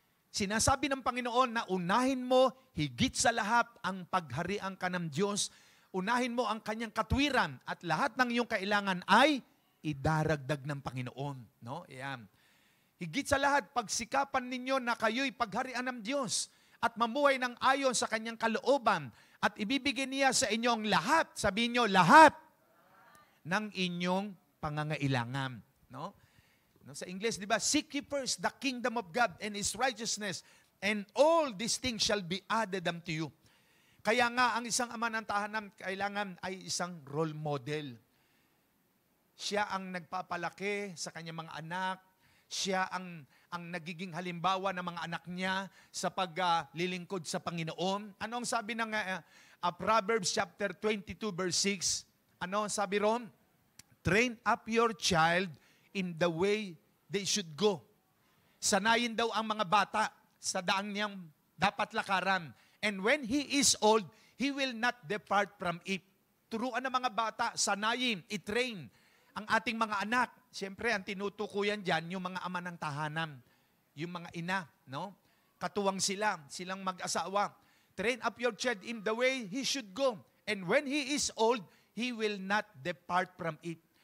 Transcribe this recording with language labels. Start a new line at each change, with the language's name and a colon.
Filipino: Sinasabi ng Panginoon na unahin mo higit sa lahat ang pagharian ka ng Diyos, unahin mo ang kanyang katwiran at lahat ng iyong kailangan ay idaragdag ng Panginoon. No? Yan. Higit sa lahat, pagsikapan ninyo na kayo'y pagharian ng Diyos at mamuhay ng ayon sa kanyang kalooban at ibibigay niya sa inyo ang lahat, sabihin nyo, lahat ng inyong pangangailangan. No? No, sa English, di ba?
English: Seek ye first the kingdom of God and His righteousness, and all these things shall be added unto you.
Filipino: Kaya nga, ang isang ama ng tahanan, kailangan ay isang role model. Siya ang nagpapalaki sa kanyang mga anak. Siya ang nagiging halimbawa ng mga anak niya sa paglilingkod sa Panginoon. Ano ang sabi ng Proverbs chapter 22 verse 6? Ano ang sabi ron?
English: Train up your child in the way they should go.
Filipino: Sanayin daw ang mga bata sa daang niyang dapat lakaran.
English: And when he is old, he will not depart from it.
Filipino: Turuan ng mga bata, sanayin, i-train ang ating mga anak. Siyempre, ang tinutukuyan dyan, yung mga ama ng tahanan, yung mga ina, no? Katuwang silang mag-asawa.
English: Train up your child in the way he should go. And when he is old, he will not depart from it.